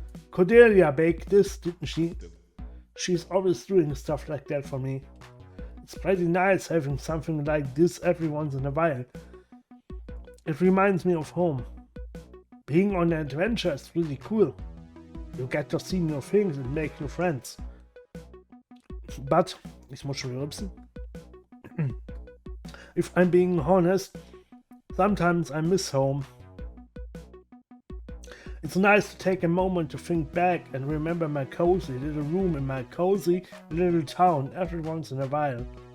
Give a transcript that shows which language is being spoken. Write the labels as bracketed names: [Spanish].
[English] Cordelia baked this, didn't she? She's always doing stuff like that for me. It's pretty nice having something like this every once in a while. It reminds me of home. Being on an adventure is really cool. You get to see new things and make new friends. But, [German] ich muss schon rülpsen. [English] If I'm being honest, sometimes I miss home. It's nice to take a moment to think back and remember my cozy little room in my cozy little town every once in a while.